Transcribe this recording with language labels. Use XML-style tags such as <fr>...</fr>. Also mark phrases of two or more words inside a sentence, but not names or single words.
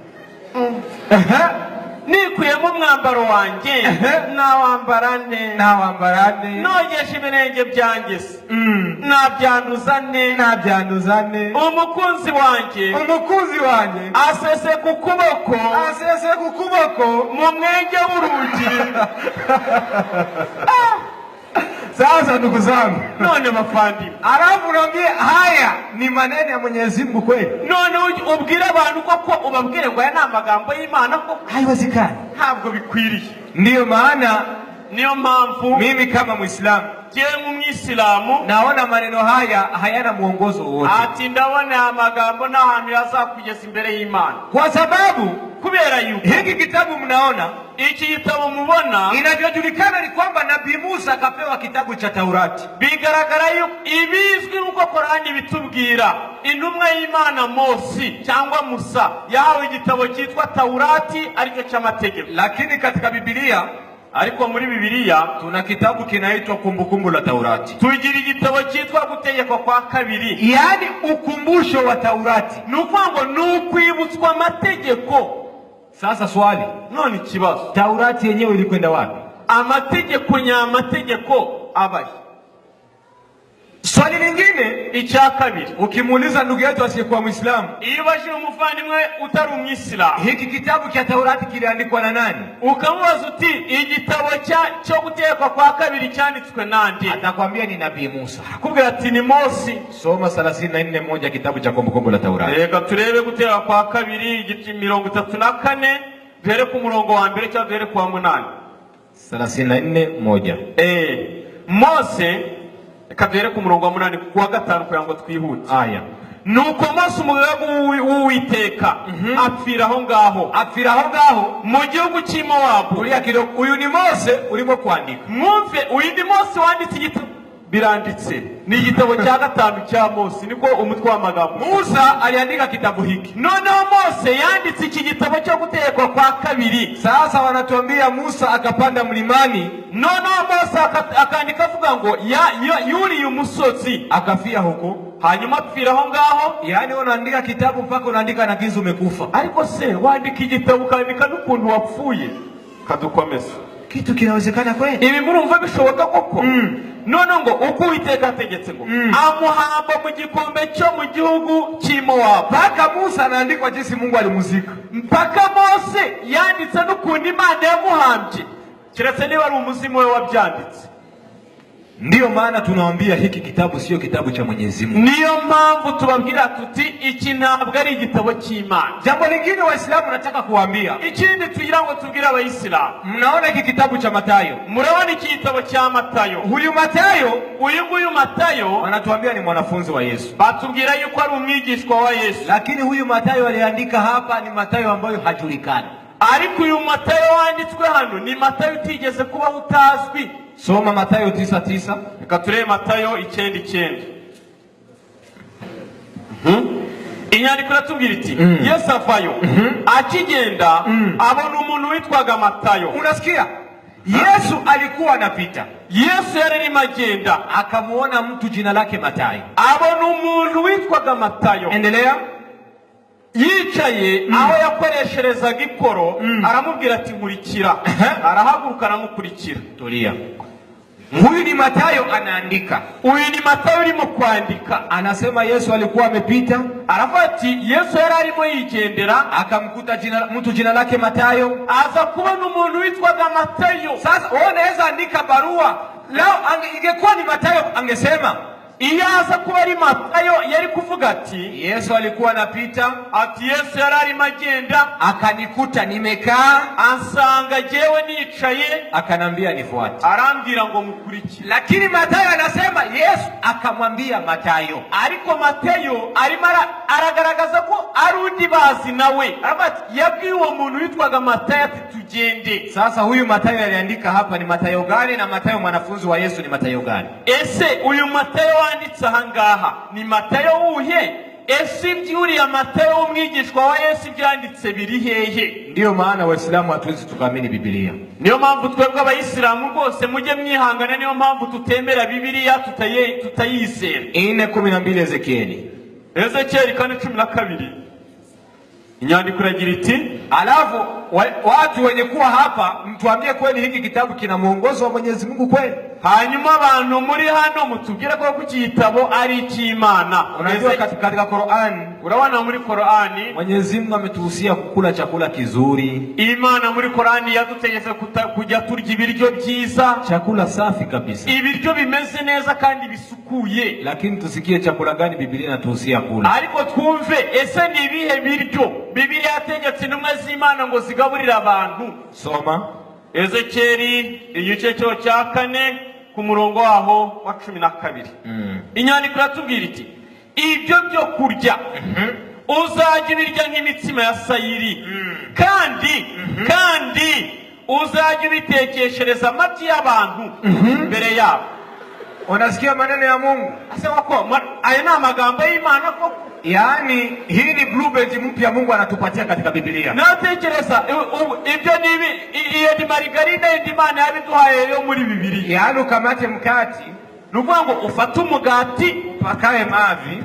<rw>Nikuyemo umwambaro wanjye, nawambarane. Nogesha ibirenge byanjye, nabyanduzane. Umukunzi wanjye asese ku kuboko mu mwenge w'urugi.</rw> <sw>Sasa ndugu zangu,</sw> <rw>none bafandimwe,</rw> <sw>alafu unaambia haya ni maneno ya Mwenyezi Mungu kweli?</sw> <rw>none ubwira abantu koko ubabwire ngo aya ni amagambo y'Imana ko</rw> <sw>Haiwezekani,</sw> <rw>ntabwo bikwiriye.</rw> <sw>ndiyo maana</sw> <rw>niyo mpamvu</rw> <sw>mimi kama Muislamu</sw> <rw>jewe nk'umwisilamu</rw> <sw>naona maneno haya hayana mwongozo wowote,</sw> <rw>ati ndabona aya magambo n'ahantu yazakugeza imbere y'Imana,</rw> <sw>kwa sababu</sw> <rw>kubera yuko</rw> <sw>hiki kitabu mnaona,</sw> <rw>iki gitabo mubona</rw> <sw>inavyojulikana ni kwamba Nabii Musa akapewa kitabu cha Taurati.</sw> <rw>bigaragara yuko ibizwi nk'uko Qur'ani bitubwira, intumwa y'Imana Mose cyangwa Musa yahawe igitabo cyitwa Taurati, aricyo cy'amategeko.</rw> <sw>Lakini katika Bibiliya,</sw> <rw>ariko muri Bibiliya</rw> <sw>tuna kitabu kinaitwa Kumbukumbu la Taurati,</sw> <rw>tugira igitabo cyitwa Gutegekwa kwa kabiri,</rw> <sw>yaani ukumbusho wa Taurati.</sw> <rw>nukuvuga ngo nukwibutswa amategeko.</rw> <sw>Sasa swali,</sw> <rw>none ikibazo,</rw> <sw>Taurati yenyewe ilikwenda wapi?</sw> <rw>amategeko nyamategeko abaye.</rw> <sw>Swali lingine,</sw> <rw>icya kabiri,</rw> <sw>ukimuuliza ndugu yetu asiyekuwa Muislamu,</sw> <rw>iyo ubajije umuvandimwe utari umwisilamu,</rw> <sw>hiki kitabu cha Taurati kiliandikwa na nani?</sw> <rw>ukamubaza uti igitabo cyo gutegekwa kwa kabiri cyanditswe nande,</rw> <sw>Atakwambia ni Nabii Musa.</sw> <rw>akubwira ati ni Mose.</rw> <sw>Soma 34:1 kitabu cha Kumbukumbu la Taurati.</sw> <rw>Reka turebe gutegekwa kwa kabiri igice 34 duhere ku murongo wa mbere cyangwa duhere ku wa 8. 34:1. Mose, reka duhere ku murongo wa 8 ku wa 5 kugira ngo twihute. Aya. nuko Mose umugaragu w'Uwiteka apfira aho ngaho mu gihugu cy'i Mowabu. Uyu ni Mose urimo kwandika. Mwumve, uyu ni Mose wanditse igitabo, biranditse ni igitabo cya 5 cya Mose, niko umutwe w'amagambo.</rw> <sw>Musa aliandika kitabu hiki,</sw> <rw>noneho Mose yanditse iki gitabo cyo gutegekwa kwa kabiri.</rw> <sw>Sasa wanatuambia Musa akapanda mlimani,</sw> <rw>noneho Mose akandika avuga ngo yuriye umusozi</rw> <sw>akafia huko,</sw> <rw>hanyuma apfira aho ngaho.</rw> <sw>yaani unaandika kitabu mpaka unaandika na gizu umekufa.</sw> <rw>ariko se wandika igitabo ukandika n'ukuntu wapfuye? Kadukomeza,</rw> <sw>Kitu kinawezekana kweli?</sw> <rw>ibi murumva bishoboka koko? none ngo uko Uwiteka ategetse ngo amuhamba mu gikombe cyo mu gihugu cy'i Mowabu.</rw> <sw>Mpaka Musa anaandikwa jinsi Mungu alimuzika,</sw> <rw>mpaka Mose yanditse n'ukuntu Imana yamuhambye, kiretse niba ari umuzimu we wabyanditse.</rw> <sw>ndiyo maana tunawaambia hiki kitabu sio kitabu cha Mwenyezi Mungu.</sw> <rw>niyo mpamvu tubabwira tuti iki ntabwo ari igitabo cy'Imana.</rw> <sw>Jambo lingine Waislamu nataka kuambia,</sw> <rw>ikindi tugira ngo tubwire abayisilamu,</rw> <sw>mnaona hiki kitabu cha Matayo,</sw> <rw>murabona iki gitabo cya Matayo.</rw> <sw>huyu Matayo</sw> <rw>uyu nguyu Matayo</rw> <sw>wanatuambia ni mwanafunzi wa Yesu,</sw> <rw>batubwira yuko ari umwigishwa wa Yesu,</rw> <sw>lakini huyu Matayo aliandika hapa ni Matayo ambayo hajulikani.</sw> <rw>ariko uyu Matayo wanditswe hano ni Matayo utigeze kuba utazwi.</rw> <sw>Soma Matayo 9:9.</sw> <rw>Reka turebe Matayo 9:9. inyandiko iratubwira iti Yesu avayo akigenda abona umuntu witwaga Matayo.</rw> <sw>Unasikia? Yesu alikuwa anapita,</sw> <rw>Yesu yararimo agenda,</rw> <sw>akamuona mtu jina lake Matayo,</sw> <rw>abona umuntu witwaga Matayo</rw> <sw>endelea,</sw> <rw>yicaye aho yakoresherezaga ikoro, aramubwira ati nkurikira. arahaguruka aramukurikira.</rw> <sw>tulia. Huyu ni Matayo anaandika,</sw> <rw>uyu ni Matayo urimo kwandika.</rw> <sw>anasema Yesu alikuwa amepita,</sw> <rw>aravuga ati Yesu yari arimo yigendera,</rw> <sw>akamkuta mtu jina lake Matayo,</sw> <rw>aza kubona umuntu witwaga Matayo.</rw> <sw>Sasa wewe unaweza andika barua lao, ingekuwa ni Matayo angesema,</sw> <rw>iyo aza kuba ari Matayo yari kuvuga ati</rw> <sw>Yesu alikuwa anapita,</sw> <rw>ati Yesu yari arimo agenda,</rw> <sw>akanikuta nimekaa,</sw> <rw>ansanga jewe nicaye,</rw> <sw>akanambia nifuate,</sw> <rw>arambwira ngo mukurikire.</rw> <sw>Lakini Matayo anasema Yesu akamwambia Matayo,</sw> <rw>ariko Matayo arimo aragaragaza ko ari undi bazi nawe, arabati yabwiye uwo muntu witwaga Matayo ati tugende.</rw> <sw>Sasa huyu Matayo aliandika hapa ni Matayo gani, na Matayo mwanafunzi wa Yesu ni Matayo gani?</sw> <rw>Ese uyu Matayo wanditse ahangaha ni Matayo uhe? ese ibyuriya Matayo umwigishwa wa Yesu byanditse biri hehe?</rw> <sw>Ndiyo maana Waislamu hatuwezi tukaamini Bibiliya.</sw> <rw>niyo mpamvu twebwe abayisilamu rwose mujye mwihangana, niyo mpamvu tutemera Bibiliya, tutayizera. 4:12 Ezekieli 4:12 inyandiko iragira iti</rw> <sw>alafu watu wenye kuwa hapa mtuambie kweli hiki kitabu kina mwongozo wa Mwenyezi Mungu kweli?</sw> <rw>hanyuma abantu muri hano mutubwire ko iki gitabo ari icy'Imana.</rw> <sw>Unajua katika Qur'an,</sw> <rw>urabona muri Qur'ani</rw> <sw>Mwenyezi Mungu ametuhusia kukula chakula kizuri.</sw> <rw>Imana muri Qur'ani yadutegetse kujya turya ibiryo byiza,</rw> <sw>chakula safi kabisa,</sw> <rw>ibiryo bimeze neza kandi bisukuye.</rw> <sw>Lakini tusikie chakula gani Bibiliya inatuhusia kula.</sw> <rw>Ariko twumve ese ni ibihe biryo Bibiliya yategetse intumwa z'Imana ngo zigaburira abantu. Soma Ezekeri igice cya 4 ku murongo waho wa 12. Inyandiko iratubwira iti ibyo byo kurya uzajya ibirya nk'imitsima ya sayiri, kandi uzajya ubitekeshereza amabyi y'abantu mbere yabo.</rw> <sw>Unasikia maneno ya Mungu?</sw> <rw>Asema ko aya ni amagambo y'Imana ko,</rw> <sw>yaani hii ni blueprint mpya Mungu anatupatia katika Biblia.</sw> <rw>Natekereza ibyo nibi iyo ni marigarida y'Imana yabiduhaye yo muri Bibiliya.</rw> <sw>Yaani ukamate mkati,</sw> <rw>nuvuga ngo ufate umugati</rw> <sw>pakaye mavi,</sw>